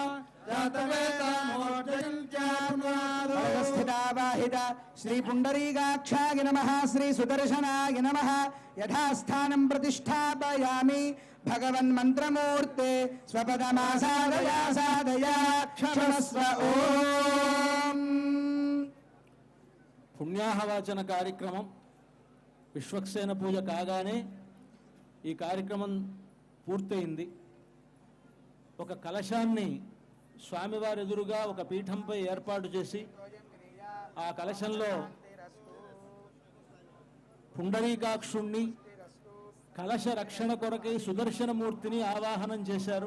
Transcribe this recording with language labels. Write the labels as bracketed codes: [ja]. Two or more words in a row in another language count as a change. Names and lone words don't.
[sa] स्थिता वाहित श्री पुंडरीकाक्षाय नमः श्री सुदर्शनाय नमः यथास्थानं प्रतिष्ठापयामि भगवन् मंत्रमूर्ते स्वपदमासादया सादया क्षमस्व ओम [te] పుణ్యాహవాచన కార్యక్రమం విశ్వక్సేన పూజ కాగానే ఈ కార్యక్రమం పూర్తయింది. ఒక కలశాన్ని స్వామివారి ఎదురుగా ఒక పీఠంపై ఏర్పాటు చేసి ఆ కలశంలో పుండరీకాక్షుణ్ణి కలశ రక్షణ కొరకై సుదర్శనమూర్తిని ఆవాహనం చేశారు.